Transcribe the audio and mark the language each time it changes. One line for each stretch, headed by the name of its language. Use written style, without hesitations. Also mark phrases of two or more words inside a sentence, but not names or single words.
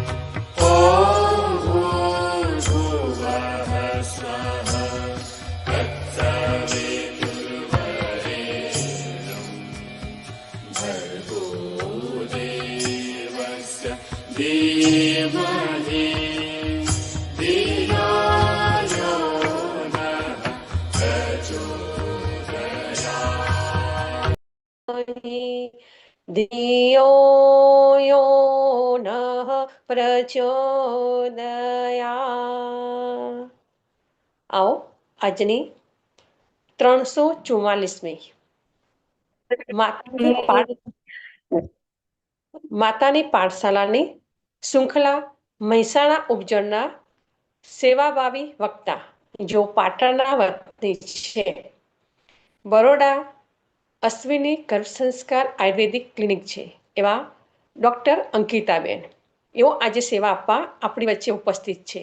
Sanskrit: ॐ भूर्भुवः स्वः तत्सवितुर्वरेण्यं भर्गो देवस्य धीमहि धियो यो नः प्रचोदयात्। धियो यो नः प्रचोदयात्।
Gujarati: आओ આજની 344મી માતાની પાઠશાલાની શૃંખલા મહેસાણા ઉપજનના સેવાભાવી વક્તા જો પાટણના વતની છે, બરોડા અશ્વિની ગર્ભ સંસ્કાર આયુર્વેદિક ક્લિનિક છે એવા ડૉક્ટર અંકિતાબેન એઓ આજે સેવા આપવા આપણી વચ્ચે ઉપસ્થિત છે.